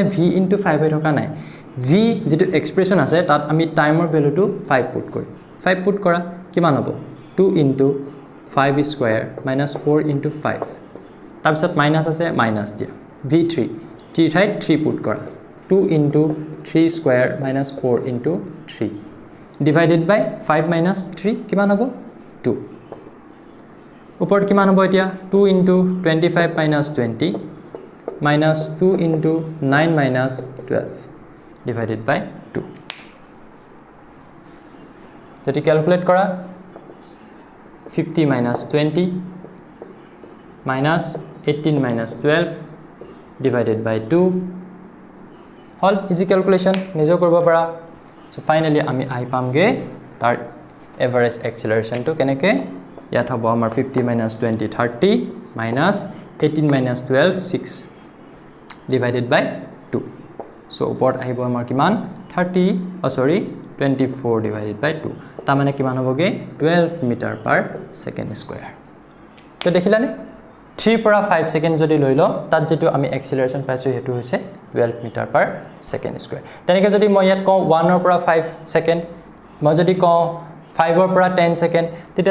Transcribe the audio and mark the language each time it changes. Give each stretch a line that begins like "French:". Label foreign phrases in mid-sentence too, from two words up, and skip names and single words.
Assamese: v * 5 হৈ থকা নাই v যেটো এক্সপ্ৰেছন আছে তাত আমি টাইমৰ ভ্যালুটো 5 পুট কৰিম 5 পুট কৰা কিমান হ'ব 2 * 5 স্কয়াৰ - 4 * 5 তাৰ পিছত মাইনাস আছে মাইনাস দিয়া v3 t ঠাইত 3 পুট কৰা 2 * 3
English: square minus 4 * 3 divided by 5 minus 3
Assamese: কিমান হ'ব 2 ওপৰত কিমান হ'ব এতিয়া 2 * 25
English: minus 20 minus 2 * 9 minus 12 divided by 2
Assamese: যদি ক্যালকুলেট কৰা
English: 50 minus 20 minus 18 minus 12 divided by 2 all easy calculation
Assamese: নিজ কৰিব পাৰা
English: so finally
Assamese: আমি আই পামগে তাৰ
English: average acceleration
Assamese: টো কেনেকে ইয়াত হ'ব আমাৰ 50 - 20 30
English: minus 18 minus 12 6 divided by 2
Assamese: সো ওপৰত আহিব আমাৰ কিমান 24
English: divided by
Assamese: 2 তাৰ মানে কিমান হ'বগে 12
English: meter per second square
Assamese: তো দেখিলানে 3 পৰা 5 সেকেন্ড যদি লৈ ল তাত যেটো আমি এক্সেলাৰেশন পাইছো হেতু হৈছে 12
English: meter per second square
Assamese: তেনেকৈ যদি মই ইয়াত কওঁ 1 ৰ পৰা 5 সেকেন্ড মই যদি কওঁ 5 ৰ পৰা 10 সেকেন্ড তেতিয়া